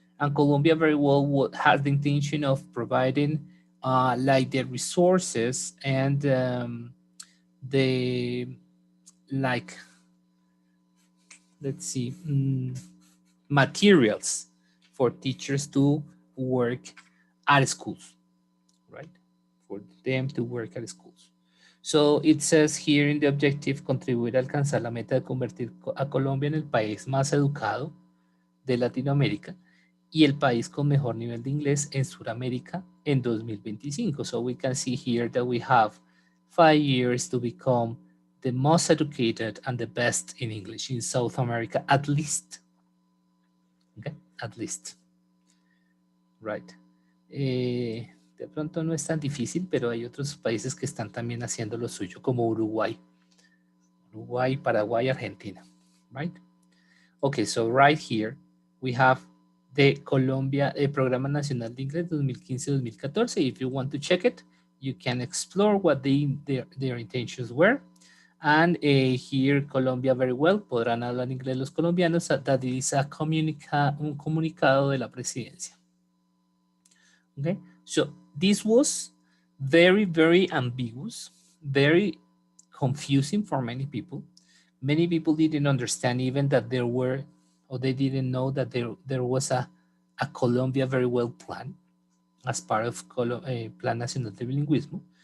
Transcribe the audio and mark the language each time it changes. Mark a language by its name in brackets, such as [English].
[English] And Colombia Very Well has the intention of providing like the resources and the, like, let's see, materials for teachers to work at schools, right? For them to work at schools. So it says here in the objective, [Spanish] contribuir a alcanzar la meta de convertir a Colombia en el país más educado de Latinoamérica y el país con mejor nivel de inglés en Sudamérica en 2025. [English] So we can see here that we have 5 years to become the most educated and the best in English in South America, at least. Okay, at least. Right. [Spanish] De pronto no es tan difícil, pero hay otros países que están también haciendo lo suyo, como Uruguay. [English] Uruguay, Paraguay, Argentina. Right? Okay, so right here we have the Colombia Programa Nacional de Inglés 2015-2014. If you want to check it, you can explore what their intentions were. And here, [Spanish] Colombia very well, podrán hablar inglés los colombianos. [English] That is [Spanish] un comunicado de la presidencia. [English] Okay, so this was very, very ambiguous, very confusing for many people. Many people didn't understand even that there were, or they didn't know that there was a Colombia very well plan as part of Plan Nacional de Bilingüismo.